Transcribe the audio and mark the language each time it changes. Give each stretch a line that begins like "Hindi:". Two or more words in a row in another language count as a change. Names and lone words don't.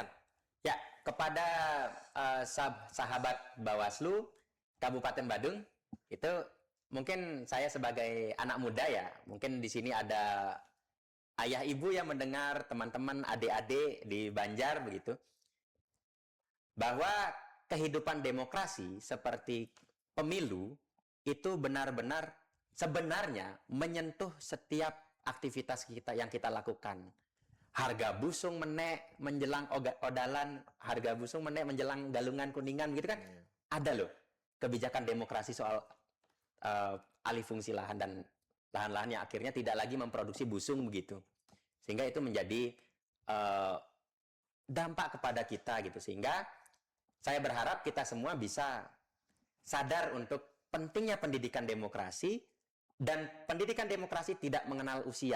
Indonesian: Ya, kepada sahabat Bawaslu Kabupaten Badung, itu mungkin saya sebagai anak muda ya, mungkin di sini ada ayah ibu yang mendengar, teman-teman, adik-adik di Banjar begitu, bahwa kehidupan demokrasi seperti pemilu itu benar-benar sebenarnya menyentuh setiap aktivitas kita yang kita lakukan. Harga
Balinese: busung menek
Indonesian: menjelang odalan, harga
Balinese: busung menek
Indonesian: menjelang galungan kuningan gitu kan. Ada loh kebijakan demokrasi soal alih fungsi lahan dan lahan-lahan yang akhirnya tidak lagi memproduksi busung begitu. Sehingga itu menjadi dampak kepada kita gitu. Sehingga saya berharap kita semua bisa sadar untuk pentingnya pendidikan demokrasi, dan pendidikan demokrasi tidak mengenal usia.